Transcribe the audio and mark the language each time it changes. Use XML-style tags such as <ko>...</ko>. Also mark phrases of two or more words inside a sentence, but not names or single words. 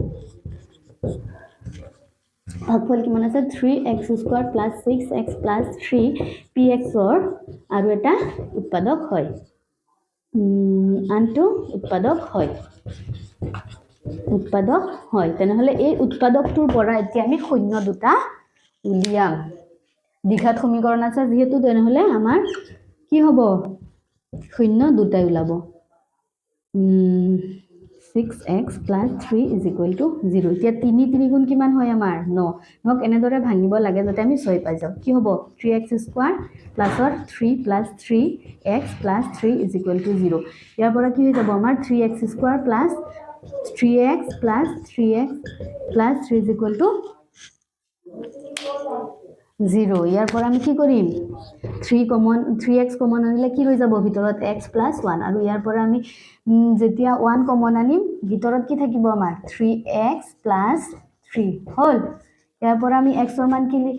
<as>ভাগফল কিমান আছে 3x</as> <en>square plus</en> <as>6x প্লাস 3px ৰ আৰু এটা উৎপাদক হয় আনটো উৎপাদক হয় তেনেহলে এই উৎপাদকটোৰ পৰা এতিয়া আমি শূন্য দুটা উলিয়াম দ্বিঘাত সমীকৰণ আছে যেহেতু তেনেহলে আমাৰ কি হ'ব শূন্য দুটাই ওলাব</as> <en>6x plus 3 is equal to 0</en> <as>এতিয়া 3 গুণ কিমান হয় আমাৰ 9 নক এনেদৰে ভাঙিব লাগে যাতে আমি 6 পাই যাও কি হ'ব 3x</as> <en>square plusৰ</en> <as>3</as> <en>plus 3x plus 3 is equal to</en> <as>0 ইয়াৰ পৰা কি হৈ যাব আমাৰ 3x</as> <en>square plus 3x plus 3x plus 3 is equal to</en> <as>0 ইয়াৰ পৰা আমি কি কৰিম 3x কমন আনিলে কি হৈ যাব ভিতৰত</as> <en>x plus 1</en> <as>আৰু ইয়াৰ পৰা আমি যেতিয়া 1 কমন আনিম ভিতৰত কি থাকিব আমাৰ</as> <en>3x plus 3</en> <as>হল ইয়াৰ পৰা আমি x ৰ মান কি</as>